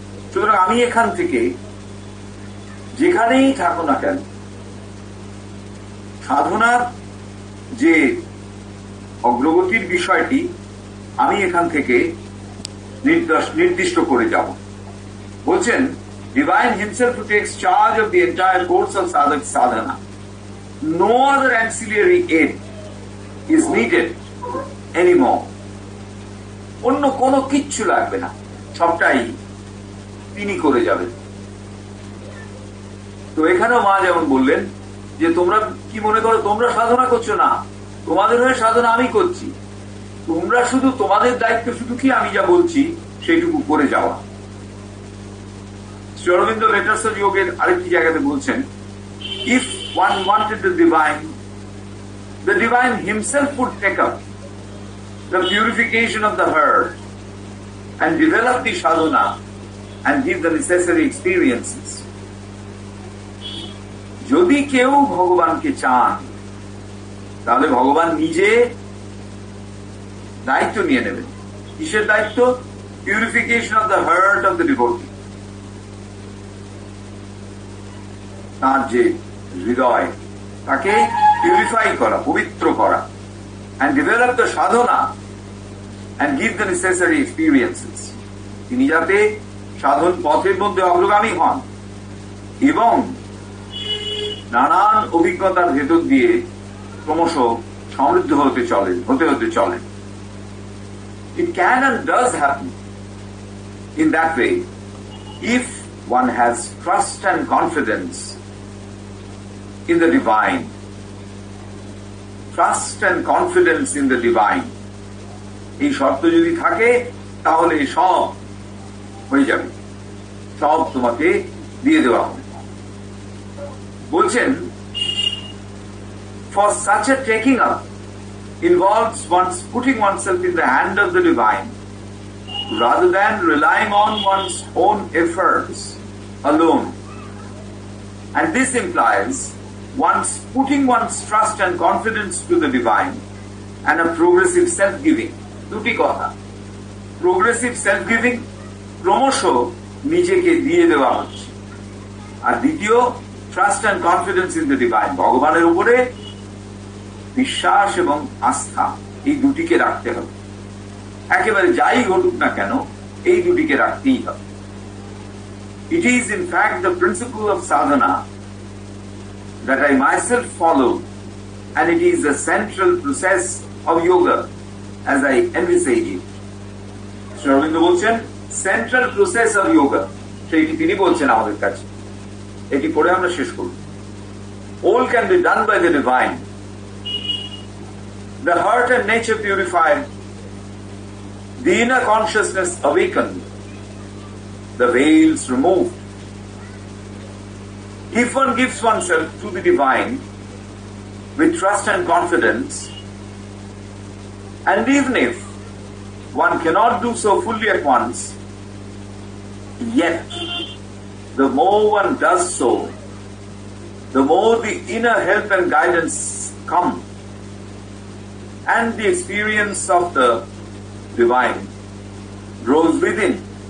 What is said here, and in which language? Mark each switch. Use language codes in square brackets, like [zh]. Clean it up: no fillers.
[bn] সুতরাং আমি এখান থেকে যেখানেই থাকো না কেন, সাধনার যে অগ্রগতির বিষয়টি আমি এখান থেকে নির্দিষ্ট করে যাব। বলছেন, [en] divine himself who takes charge of the entire course of sadhana. No other ancillary aid is needed anymore. [bn] অন্য কোনো কিচ্ছু লাগবে না, সবটাই তিনি করে যাবেন। তো এখানেও মা যেমন বললেন যে তোমরা কি মনে করো তোমরা সাধনা করছো? না, তোমাদের হয়ে সাধনা আমি করছি। তোমরা শুধু তোমাদের দায়িত্ব শুধু কি আমি যা বলছি সেইটুকু করে যাওয়া। শ্রী অরবিন্দ লেটার্স অফ যোগের আরেকটি জায়গাতে বলছেন, [en] if one wanted the divine himself would take up the purification of the herd and develop the sadhana and give the necessary experiences. [bn] যদি কেউ ভগবানকে চান তাহলে ভগবান নিজে দায়িত্ব নিয়ে নেবেন। কিসের দায়িত্ব? [en] Purification of the heart of the devotee. [bn] তার যে হৃদয় তাকে পিউরিফাই করা, পবিত্র করা, [en] and develop the sadhana and give the necessary experiences. [bn] তিনি যাতে সাধন পথের মধ্যে অগ্রগামী হন এবং নানান অভিজ্ঞতার ভেতর দিয়ে ক্রমশ সমৃদ্ধ হতে চলেন। [en] It can and does happen in that way if one has trust and confidence in the divine. Trust and confidence in the divine. [bn] এই শর্ত যদি থাকে তাহলে সব হয়ে যাবে, সব তোমাকে দিয়ে দেওয়া হবে। বলছেন, [en] for such a taking up involves one's putting oneself in the hand of the divine rather than relying on one's own efforts alone. And this implies one's putting one's trust and confidence to the divine and a progressive self-giving. [bn] দুটি কথা, [en] progressive self-giving, [bn] ক্রমশ নিজেকে দিয়ে দেওয়া হচ্ছে, আর দ্বিতীয় [en] trust and confidence in the divine, [bn] ভগবানের উপরে বিশ্বাস এবং আস্থা, এই দুটিকে রাখতে হবে। একেবারে যাই ঘটুক না কেন এই দুটিকে রাখতেই হবে। [en] It is in fact the principle of sadhana that I myself follow, and it is the central process of yoga as I envisage it. [bn] Shri Aurobindo বলছেন [en] central process of yoga, [bn] সেইটি তিনি বলছেন আমাদের কাছে। এটি পড়ে আমরা শেষ করব। [en] All can be done by the divine. The heart and nature purified, the inner consciousness awakened, the veils removed. If one gives oneself to the divine with trust and confidence, and even if one cannot do so fully at once, yet the more one does so, the more the inner help and guidance come, and the experience of the divine grows within.